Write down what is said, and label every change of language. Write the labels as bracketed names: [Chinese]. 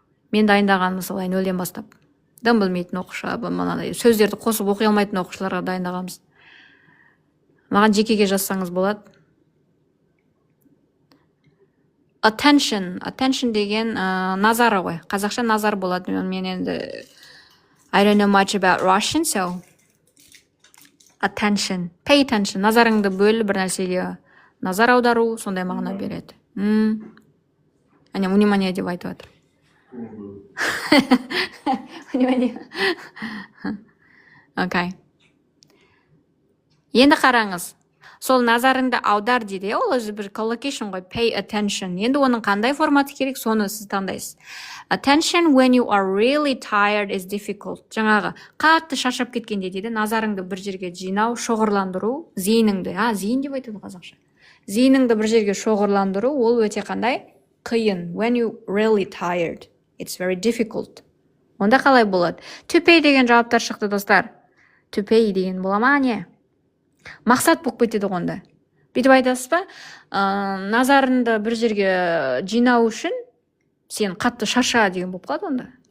[Kazakh] Мен дайындаған мысалы 0-ден бастап. Дым білмейтін оқушы, мынандай сөздерді қосып оқи алмайтын оқушыларға дайындағанбыз. Маған жекеге жазсаңыз болады. Attention деген назары ғой. Қазақша назар болады. Мен енді [English] I don't know much about Russian, so attention, pay attention. [Kazakh] Назарыңды бөл бір нәрсеге назар аудару, сондай мағына береді. Әне, внимание деп айтып жатыр. [Russian] Внимание. [Kazakh] Окей. Енді қараңыз. Сол назарыңды аудар дейді. Ол өзі бір collocation ғой, pay attention. Енді оның қандай форматы керек, соны сіз таңдайсыз. [English] Attention when you are really tired is difficult. [Kazakh] Жаңағы қатты шаршап кеткенде дейді, назарыңды бір жерге жинау, шоғырландыру, зейініңді, зейін деп айтады қазақша. Зейініңді бір жерге шоғырландыру, ол өте қандай? Қиын. [English] When you really tired, it's very difficult. [Kazakh] Онда қалай болады? To pay деген жауаптар шықты, достар. To pay деген бола ма, не? Мақсат болып кетеді онда. Бүйтіп айтасыз ба? Назарыңды бір жерге жинау үшін сен қатты шарша деген болып қалады онда.